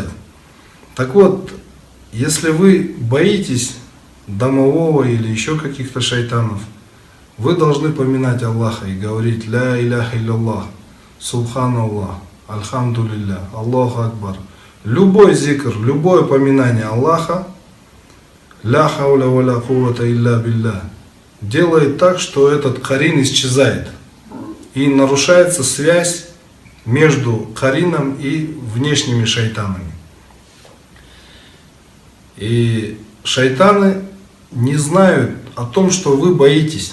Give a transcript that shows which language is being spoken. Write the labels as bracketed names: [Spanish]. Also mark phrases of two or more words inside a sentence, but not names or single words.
[Russian] Так вот, если вы боитесь домового или еще каких-то шайтанов, вы должны поминать Аллаха и говорить [Arabic] «لا إله إلا الله، سبحان الله، الحمد لله، الله أكبر». [Russian] Любой зикр, любое поминание Аллаха, [Arabic] «لا حول ولا قوة إلا بالله», [Russian] делает так, что этот карин исчезает. И нарушается связь между карином и внешними шайтанами. И шайтаны не знают о том, что вы боитесь.